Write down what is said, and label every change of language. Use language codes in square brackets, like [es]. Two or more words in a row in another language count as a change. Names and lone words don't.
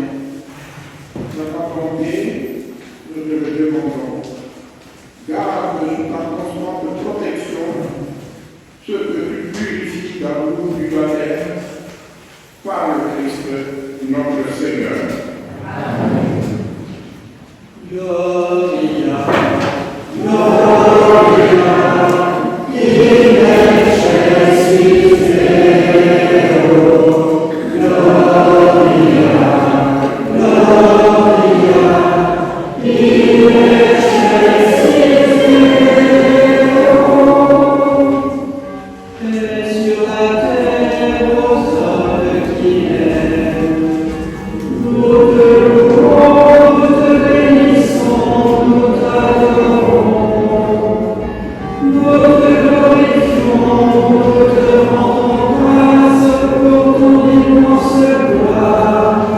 [fr] De ta bonté, nous te le demandons. Garde sous ta constante protection ceux que tu purifies dans l'eau du baptême par le Christ notre Seigneur. [la] Amen. Gloria, in excelsis Deo. Gloria, in excelsis Deo. [fr] Et sur la terre aux hommes qui aiment, nous te louons, nous te bénissons, nous t'adorons, nous te glorifions, nous te rendons grâce pour ton immense gloire.